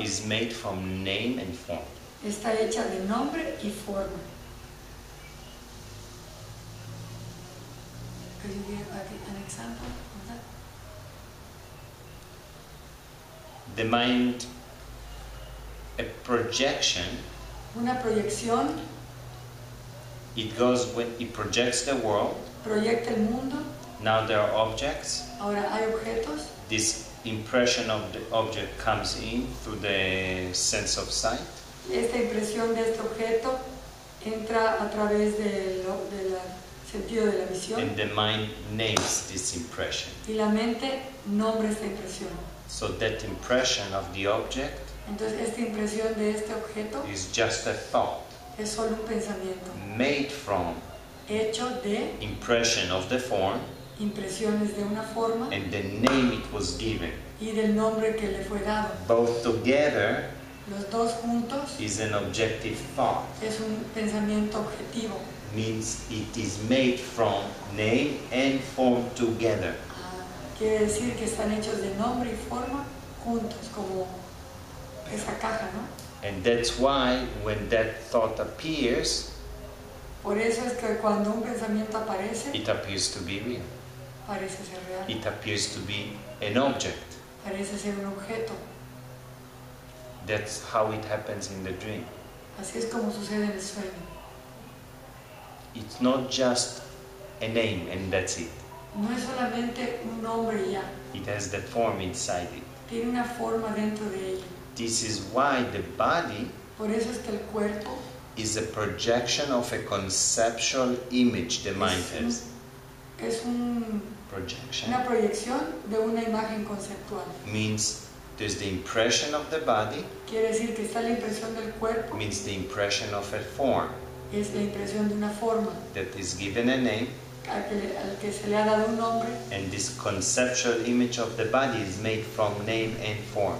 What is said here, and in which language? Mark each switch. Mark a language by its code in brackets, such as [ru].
[en] is made from name and form. [es] está hecha de nombre y forma. [en] Could you give an example of that? The mind, a projection, [es] Una proyección [en] it goes when it projects the world. [es] proyecta el mundo, [en] Now there are objects. [es] ahora hay objetos, [en] This impression of the object comes in through the sense of sight. [es] esta impresión de este objeto entra a través del sentido de la visión [en] And the mind names this impression. [es] y la mente nombra esta impresión. [en] So that impression of the object [es] Entonces esta impresión de este objeto [en] is just a thought [es] es solo un pensamiento [en] made from [es] hecho de [en] impression of the form [es] impresiones de una forma [en] and the name it was given. [es] y del nombre que le fue dado. [en] Both together [es] Los dos juntos [en] is an objective thought. [es] es un pensamiento objetivo. [en] Means it is made from name and form together. [es] Quiere decir que están hechos de nombre y forma juntos, como esa caja, ¿no? [en] And that's why when that thought appears, [es] Por eso es que cuando un pensamiento aparece, [en] it appears to be real. [es] parece ser real, [en] It appears to be an object. [es] parece ser un objeto. [en] That's how it happens in the dream. [es] Así es como sucede en el sueño. [en] It's not just a name and that's it. [es] No es solamente un nombre y ya, [en] It has the form inside it. [es] tiene una forma dentro de ella. [en] This is why the body [es] Por eso es que el cuerpo [en] is a projection of a conceptual image the mind has. [es] es [en] Projection [es] una proyección de una imagen conceptual. [en] means there's the impression of the body, [es] Quiere decir que está la impresión del cuerpo, [en] means the impression of a form [es] es la impresión de una forma [en] that is given a name, [es] al que se le ha dado un nombre, [en] and this conceptual image of the body is made from name and form.